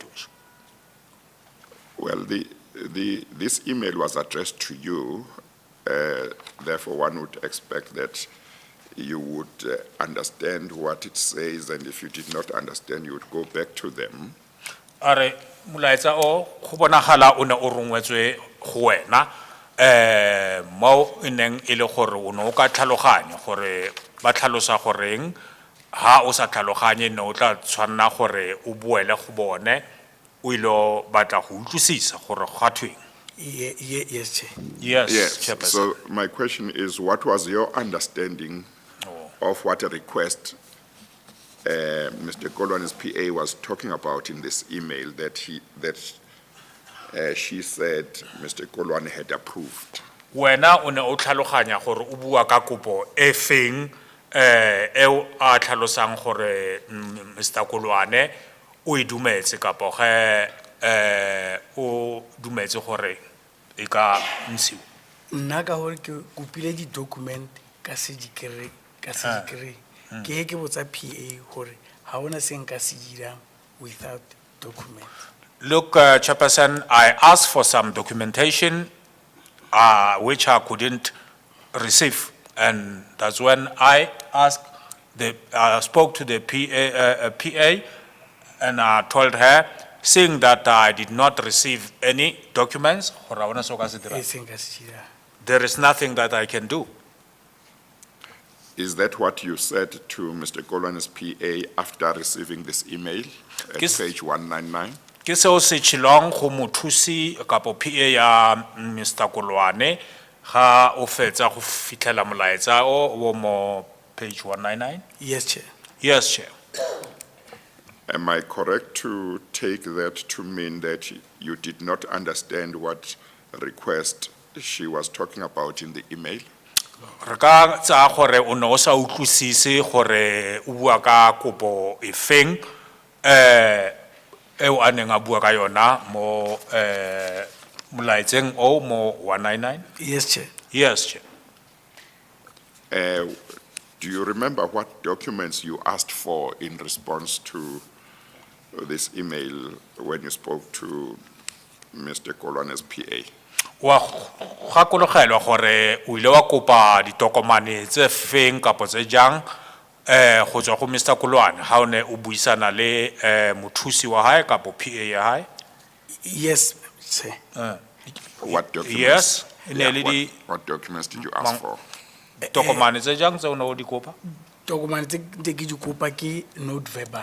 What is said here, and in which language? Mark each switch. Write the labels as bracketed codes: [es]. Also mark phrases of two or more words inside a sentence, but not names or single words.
[en] Well, this email was addressed to you, therefore one would expect that you would understand what it says, and if you did not understand, you would go back to them. [tn] Are molaetsa o go bonagala o ne o rongwetswe go wena mo ineng ile gore o ne o ka tlhaloganya gore ba tlhalosa goreng ha o sa tlhaloganye ne o tla tshwanna gore o buele go bone o ile batla go utlwisisa gore ga thweng. [en] Yes, Chair. Yes, Yes, Chairperson. so my question is, what was your understanding of what a request Mr. Kolwane's PA was talking about in this email that she said Mr. Kolwane had approved? [tn] Wena o ne o tlhaloganya gore o bua ka kopo e feng eo a tlhalosang gore Mr. Kolwane o e dumetse kapo ge o dumetse gore e ka ntshiwa? nna ka gore ke kopile di-document ka se di kry-e ke he ke botsa PA gore ga ona se nka se dirang [en] without document. Look, Chairperson, I asked for some documentation, which I couldn't receive. And that's when I spoke to the PA, and I told her, seeing that I did not receive any documents, [tn] E se nka se dirang. [en] there is nothing that I can do. Is that what you said to Mr. Kolwane's PA after receiving this email at Yes. page 199? [tn] Ke seo se tshilong go mothusi kapo PA ya Mr. Kolwane ga o fetsa go fitlhela molaetsa o mo page 199? [en] Yes, Chair. Yes, Chair. Am I correct to take that to mean that you did not understand what request she was talking about in the email? [tn] Re ka tsaya gore o ne o sa utlwisise gore o bua ka kopo e feng eo a neng a bua ka yona mo molaetseng o mo 199? [en] Yes, Chair. Yes, Chair. Do you remember what documents you asked for in response to this email when you spoke to Mr. Kolwane's PA? [tn] Wa gakologelwa gore o ile wa kopa ditokomane tse feng kapo tse jang go tswa go Mr. Kolwane ha o ne o buisana le mothusi wa hae kapo PA ya hae? [en] Yes, Chair. What documents? Yes, Yeah, Nelly, what documents did you ask for? [tn] tokomane tse jang tse o ne o di kopa? Tokomane tse ke di kopa ke [en] note verbal.